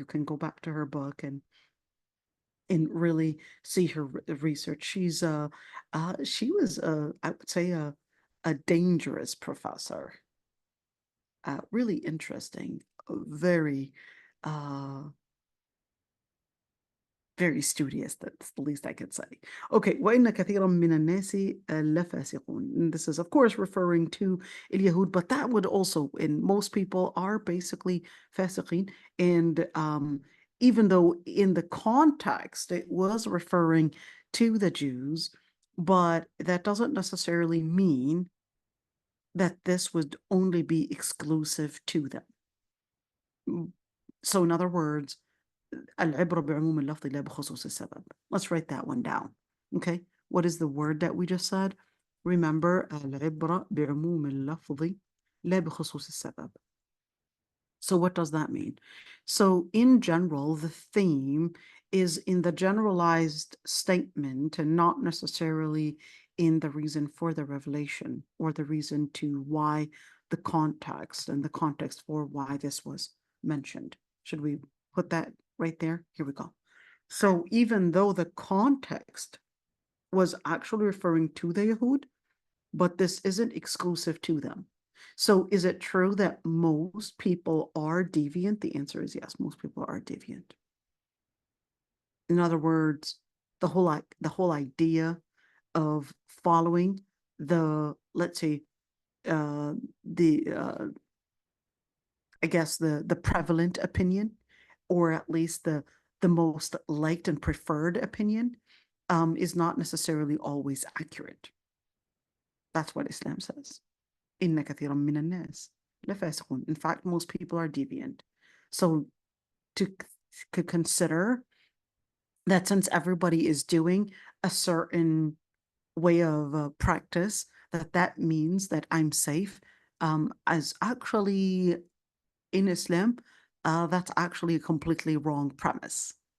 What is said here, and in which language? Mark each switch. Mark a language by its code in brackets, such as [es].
[en] You can go back to her book and really see her research. She's she was I would say a dangerous professor. Really interesting, very very studious. That's the least I could say. [ar] Okay, وَإِنَّ كَثِيرًا مِنَ النَّاسِ لَفَاسِقُونَ. [en] And this is, of course, referring to Yahud, but that would also, and most people are basically fasiqin. And even though in the context it was referring to the Jews, but that doesn't necessarily mean that this would only be exclusive to them. So in other words, [ar] العبرة بعموم اللفظ لا بخصوص السبب. [en] Let's write that one down. Okay, what is the word that we just said? [ar] Remember, العبرة بعموم اللفظ لا بخصوص السبب. [en] So what does that mean? So in general, the theme is in the generalized statement and not necessarily in the reason for the revelation or the reason to why the context and the context for why this was mentioned. Should we put that right there? Here we go. So even though the context was actually referring to the Yahud, but this isn't exclusive to them. So is it true that most people are deviant? The answer is yes, most people are deviant. In other words, the whole idea of following the, let's say, I guess the prevalent opinion, or at least the most liked and preferred opinion, is not necessarily always accurate. That's what Islam says. [ar] إن كثيرا من الناس لفاسقون. [en] In fact, most people are deviant. So to consider that since everybody is doing a certain way of practice, that means that I'm safe, as actually in Islam, that's actually a completely wrong premise.